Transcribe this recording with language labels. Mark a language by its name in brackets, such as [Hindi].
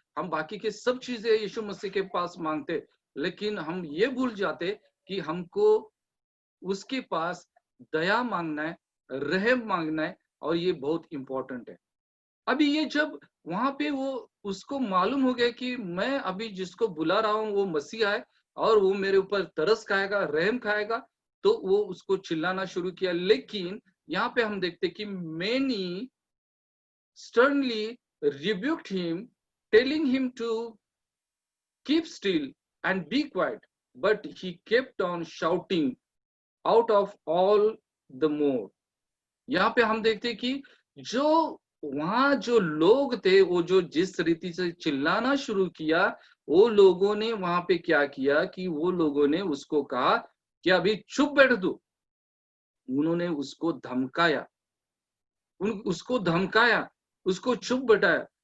[Hindi] हम बाकी के सब चीजें यीशु मसीह के पास मांगते, लेकिन हम ये भूल जाते कि हमको उसके पास दया मांगना है, रहम मांगना है। और ये बहुत इंपॉर्टेंट है। अभी ये जब वहां पे वो उसको मालूम हो गया कि मैं अभी जिसको बुला रहा हूँ वो मसीहा है और वो मेरे ऊपर तरस खाएगा, रहम खाएगा, तो वो उसको चिल्लाना शुरू किया। लेकिन यहाँ पे हम देखते कि [English] Many sternly rebuked him, telling him to keep still and be quiet. But he kept on shouting out of all the more. [Hindi] यहाँ पे हम देखते कि जो वहां जो लोग थे, वो जो जिस रीति से चिल्लाना शुरू किया, वो लोगों ने वहां पे क्या किया कि वो लोगों ने उसको कहा कि अभी चुप बैठ तू। उन्होंने उसको धमकाया, उसको धमकाया, उसको चुप बैठाया।